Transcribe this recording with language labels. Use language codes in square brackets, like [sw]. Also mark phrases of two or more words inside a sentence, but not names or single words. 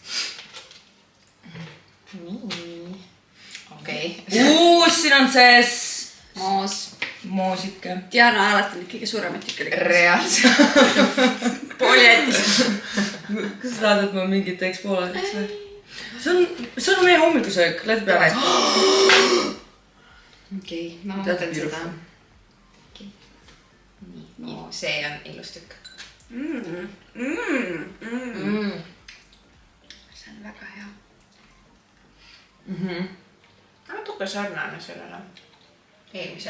[et] Nii. Okei. Siin on sees muusika. Diana alati need kõige suuremad tükki. Reaalselt. Pooli jättis. Kas sa tahad, et ma mingit teeks pooleteks või? See on meie hommikusöök, [en] let's be honest. [et] Okei, ma mõtlen seda. Nii, see on ilus tükk. See on väga hea. Natuke sarnane sellele eelmisele.